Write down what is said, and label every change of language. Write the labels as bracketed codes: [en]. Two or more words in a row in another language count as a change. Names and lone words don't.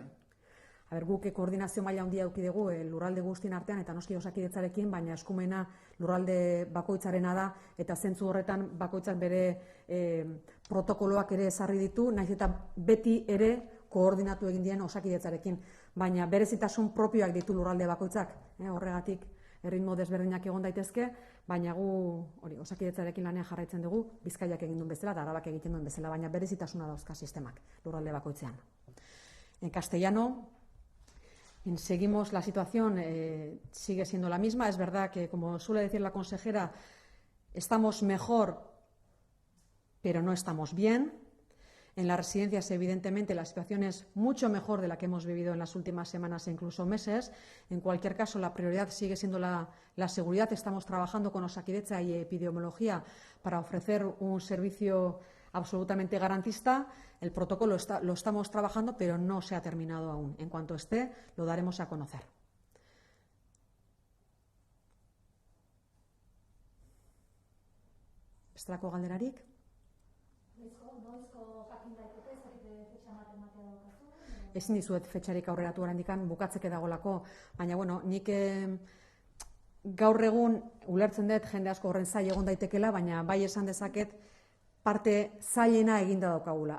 [eu] Guk koordinazio maila handia eduki dugu lurralde guztien artean eta noski Osakidetzarekin, baina eskumena lurralde bakoitzarena da eta zentzu horretan bakoitzak bere protokoloak ere ezarri ditu, nahiz eta beti ere koordinatu egin dien Osakidetzarekin, baina berezitasun propioak ditu lurralde bakoitzak, horregatik erritmo desberdinak egon daitezke, baina gu Osakidetzarekin lanean jarraitzen dugu, Bizkaiak egin duen bezala eta Arabak egiten duen bezala, baina berezitasuna dauzka sistemak lurralde bakoitzean. [es] En castellano, seguimos, la situación sigue siendo la misma. Es verdad que, como suele decir la consejera, estamos mejor, pero no estamos bien. En las residencias, evidentemente, la situación es mucho mejor de la que hemos vivido en las últimas semanas e incluso meses. En cualquier caso, la prioridad sigue siendo la seguridad. Estamos trabajando con Osakidetza y epidemiología para ofrecer un servicio absolutamente garantista. El protocolo lo estamos trabajando, pero no se ha terminado aún. En cuanto esté, lo daremos a conocer. [eu] Bestelako galderarik? Ezin dizuet fetxarik aurreratu oraindikan, bukatzeke dagolako, baina nik gaur egun ulertzen dut jende asko horren zail egon daitekela, baina bai esan dezaket parte zailena eginda daukagula.